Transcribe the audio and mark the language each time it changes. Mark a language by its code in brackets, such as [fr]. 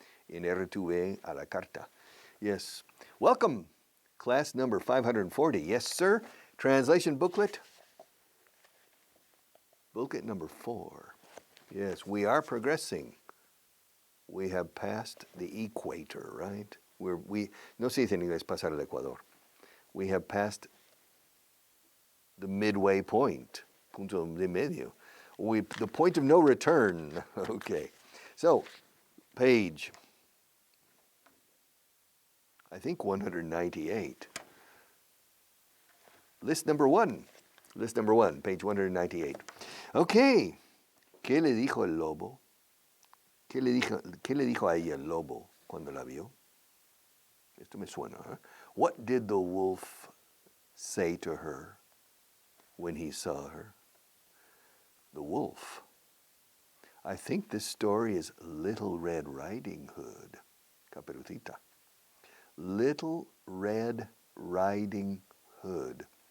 [en] In RTV a la carta. Yes. Welcome. Class number 540. Yes, sir. Translation booklet. Booklet number 4. Yes, we are progressing. We have passed the equator, right? [es] No se dice en inglés pasar el Ecuador. [en] We have passed the midway point, [es] punto de medio. [en] The point of no return. Okay. So, page, I think 198. List number 1, page 198. Okay. [es] ¿Qué le dijo el lobo? ¿Qué le dijo a ella el lobo cuando la vio? Esto me suena, ¿eh? [en] What did the wolf say to her when he saw her? The wolf. I think this story is Little Red Riding Hood. Caperucita. Little Red Riding Hood.